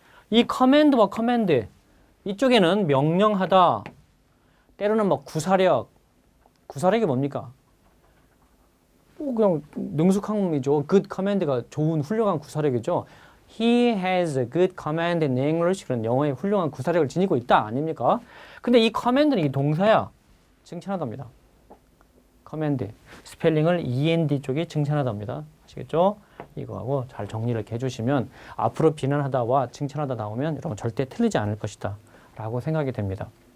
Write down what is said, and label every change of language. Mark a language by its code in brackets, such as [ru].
[ko] 이 command와 command 이쪽에는 명령하다, 때로는 막 구사력이 뭡니까? 그냥 능숙함이죠. good command가 좋은 훌륭한 구사력이죠. [en] He has a good command in English. [ko] 그런 영어의 훌륭한 구사력을 지니고 있다 아닙니까? 근데 이 command는 이 동사야. 칭찬하답니다. command. 스펠링을 END 쪽이 칭찬하답니다. 아시겠죠? 이거하고 잘 정리를 해주시면 앞으로 비난하다와 칭찬하다 나오면 여러분 절대 틀리지 않을 것이다 라고 생각이 됩니다.